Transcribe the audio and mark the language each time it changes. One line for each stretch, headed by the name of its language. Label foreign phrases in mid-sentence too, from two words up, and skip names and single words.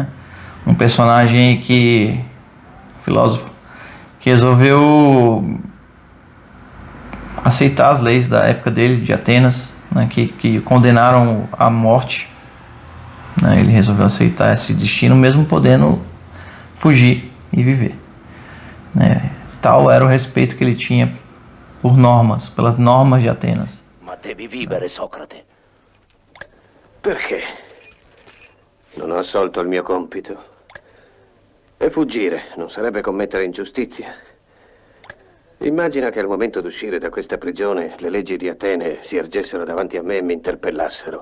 Portuguese: Um personagem filósofo, que resolveu aceitar as leis da época dele, de Atenas, né? Que condenaram à morte, né? Ele resolveu aceitar esse destino, mesmo podendo fugir e viver, né? Tal era o respeito que ele tinha por normas, pelas normas de Atenas.
Italian: Ma devi vivere, Socrate. Perché? Non ho assolto il mio compito. E fuggire non sarebbe commettere ingiustizia. Immagina che al momento d'uscire da questa prigione le leggi di Atene si ergessero davanti a me e mi interpellassero.